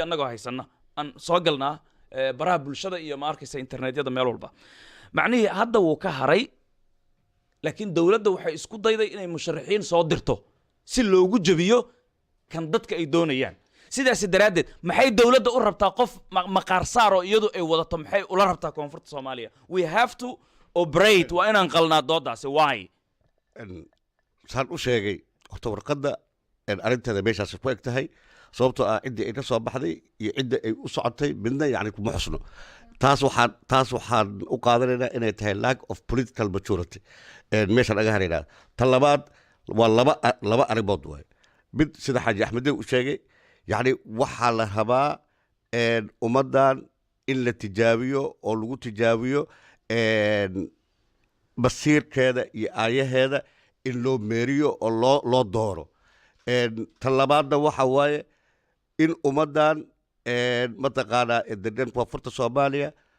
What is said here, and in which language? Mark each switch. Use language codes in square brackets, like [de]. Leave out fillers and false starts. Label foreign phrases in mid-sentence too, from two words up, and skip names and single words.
[so] annagoo haysanna aan soo galnaa baraha bulshada iyo ma arkaysa internetyada meel walba macnihii hadda wuu ka haray laakiin dowladda waxay isku dayday inay musharaxiin soo dirto si loogu jebiyo kan dadka ay doonayaan sidaas daraaddeed maxay dowladda u rabtaa qof maqaar saaro iyadu ay wadato maxay ula rabtaa koonfurta soomaaliya [en] we have to operate [so] waa inaan qalnaa doodaasi why saan u sheegay horta warqadda arrinteeda meeshaas ku eg tahay sababtoo ah ciddii ay ka soo baxday iyo cidda ay u socotay midna yani kuma xusno taas waxaan u qaadanaynaa inay tahay [en] lack of political maturity [so] meeshaan aga haraynaa tan labaad waa laba arrimood waay mid sida xaaji axmedin u sheegay yani waxaa la rabaa ummaddan in la tijaabiyo oo lagu tijaabiyo basiirkeeda iyo aayaheeda in loo meeriyo oo loo dooro tan labaadna waxa waaye in ummaddan mataqaanaa degan koonfurta soomaaliya